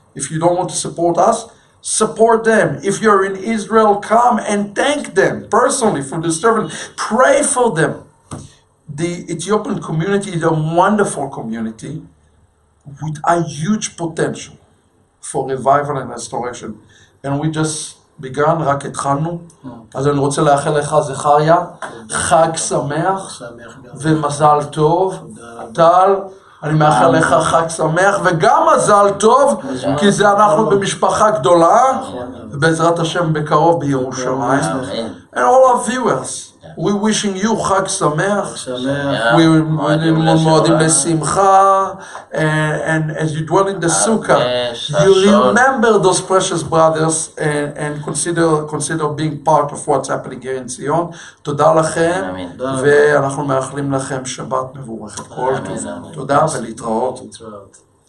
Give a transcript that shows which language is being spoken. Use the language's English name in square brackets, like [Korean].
[English] If you don't want to support us, support them. If you're in Israel, come and thank them personally for the servant. Pray for them. The Ethiopian community is a wonderful community with a huge potential for revival and restoration. And we just began, [Hebrew] רק התחלנו. אז אני רוצה לאחל לך, זכריה, חג שמח ומזל טוב. טל, אני מאחל לך חג שמח וגם מזל טוב, כי זה אנחנו במשפחה גדולה, ובעזרת השם בקרוב בירושלים. [English] And all our viewers, we wishing you [Hebrew] חג שמח. [English] We [Hebrew] מועדים לשמחה, [English] and as you dwell in the sukkah, you remember those precious brothers and consider being part of what's happening here in ציון. [Hebrew] תודה לכם, ואנחנו מאחלים לכם שבת מבורכת. כל טוב. תודה ולהתראות.